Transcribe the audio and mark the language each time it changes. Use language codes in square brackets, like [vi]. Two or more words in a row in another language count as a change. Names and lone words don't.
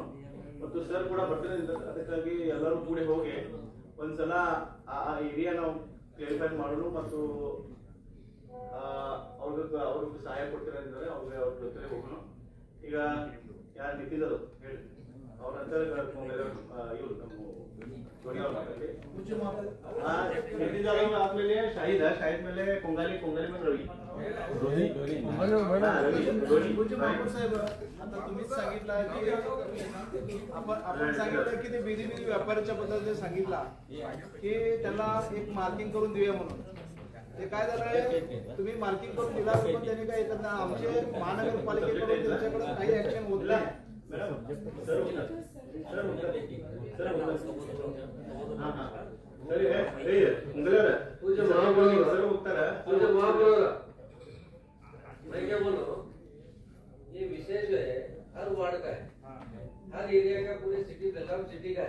[kn] ಮತ್ತು ಸರ್ ಕೂಡ ಬರ್ತಾರೆ, ಅದಕ್ಕಾಗಿ ಎಲ್ಲರೂ ಕೂಡಿ ಹೋಗಿ ಒಂದ್ಸಲ ಆ ಏರಿಯಾ ನಾವು ಕ್ಲಿಯರಿಫೈ ಮಾಡೋಣ ಮತ್ತು ಅವ್ರಿಗೆ ಸಹಾಯ ಕೊಡ್ತಾರೆ ಅಂದ್ರೆ ಅವ್ರಿಗೆ ಅವ್ರ ಜೊತೆ ಹೋಗೋಣ. ಈಗ ಯಾರು ನಿಂತಿದ್ರು ಹೇಳಿ, ಅವ್ರ ನಂತರ ಇವ್ರು ನಮ್ಮ ಆದ್ಮೇಲೆ ಶಾಹಿದ್ ಮೇಲೆ ಕೊಂಗಾಲಿ ಮೇಲೆ रवी [mr] साहेब आता तुम्हीच सांगितलं की आपण सांगितलं की ते बीदी व्यापाऱ्याच्या बद्दल जे सांगितलं की त्याला एक मार्किंग करून देऊया म्हणून. ते काय झालंय, तुम्ही मार्किंग करून दिला पण त्याने काय येतात ना, आमचे महानगरपालिकेकडून त्यांच्याकडे काही ऍक्शन होत नाही. [hi] मैं क्या बोल रहा हूँ, ये विषय जो है हर वार्ड का है, हर एरिया का, पूरे सिटी बेलगाम सिटी का है.